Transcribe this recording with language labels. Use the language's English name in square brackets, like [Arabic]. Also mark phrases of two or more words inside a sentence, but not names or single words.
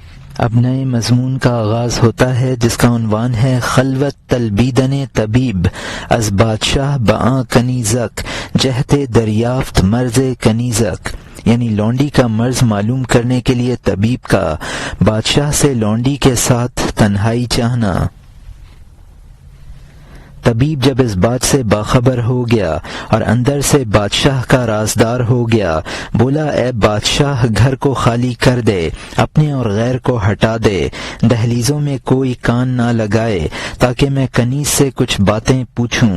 [Urdu] اب نئے مضمون کا آغاز ہوتا ہے جس کا عنوان ہے [Persian] خلوت تلبیدن طبیب از بادشاہ بآں کنیزک جہت دریافت مرض کنیزک، [Urdu] یعنی لونڈی کا مرض معلوم کرنے کے لیے طبیب کا بادشاہ سے لونڈی کے ساتھ تنہائی چاہنا۔ طبیب جب اس بات سے باخبر ہو گیا اور اندر سے بادشاہ کا رازدار ہو گیا، بولا اے بادشاہ گھر کو خالی کر دے، اپنے اور غیر کو ہٹا دے، دہلیزوں میں کوئی کان نہ لگائے تاکہ میں کنیز سے کچھ باتیں پوچھوں۔